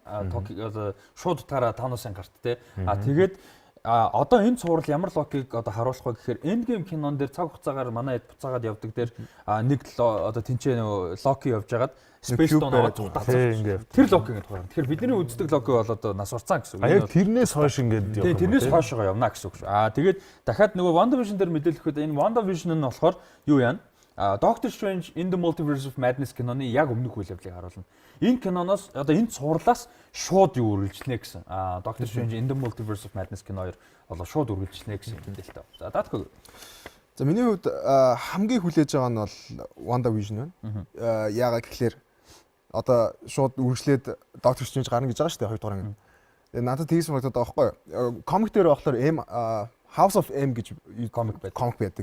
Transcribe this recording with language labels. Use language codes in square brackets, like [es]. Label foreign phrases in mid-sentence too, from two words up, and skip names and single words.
[mn] Одоо шууд утгаараа Thanos-ын гарт те. Тэгээд одоо энэ цуврал ямар Локиг одоо харуулах вэ гэхээр Endgame кинон дээр цаг хугацаагаар манай хэд буцаагаад явдаг дээр нэг одоо тэнцээ нөгөө Локи явж хагаад Space Stone-оор зугтаацсан. Тэр Локигийн тухай. Тэгэхээр бидний үздэг Локи бол одоо нас урцсан гэсэн үг. Яг тэрнээс хойш ингээд явна. Тэрнээс хойшоо явна гэсэн үг шүү. Тэгээд дахиад нөгөө WandaVision дээр мэдээлэхэд энэ WandaVision нь болохоор юу яана? Doctor Strange in the Multiverse of Madness киноны яг өмнөх үйл явдлыг харуулна. Энэ киноноос одоо энэ цувралаас шууд юу үргэлжлэнэ гэсэн. Doctor Strange in the Multiverse of Madness кино хоёр болоо шууд үргэлжлэнэ гэсэн мэдээлэлтэй. За даатгүй. За миний хувьд хамгийн хүлээж байгаа нь бол WandaVision байна. Яагаад гэхээр одоо шууд үргэлжлээд Doctor Strange гарна гэж байгаа шүү дээ 2 дугаар анги. Надад тэгс санагдаад байгаа байхгүй юу? Комик дээр болохоор House of M гэж комик байдаг.